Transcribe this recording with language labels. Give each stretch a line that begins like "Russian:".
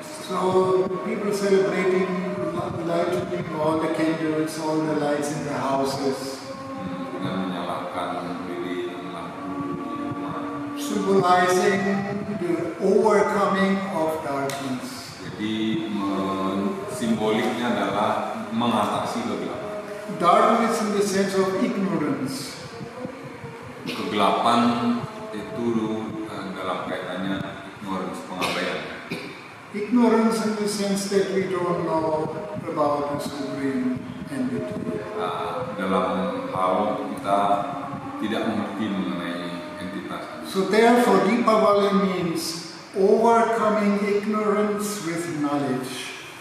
English: So people celebrating lighting all the candles, all the lights in the houses,
Indonesian: Dengan menyalakan lilin lampu di rumah.
English: symbolizing the overcoming of darkness.
Indonesian: Jadi simboliknya adalah mengatasi kegelapan.
English: Darkness in the sense of ignorance.
Indonesian: Kegelapan itu dalam kaitannya ignorance, pengabaian.
English: Ignorance in the sense that we don't know about the supreme entity.
Indonesian: Dalam hal kita tidak mengerti mengenai entitas.
English: So therefore Deepavali means overcoming ignorance with knowledge.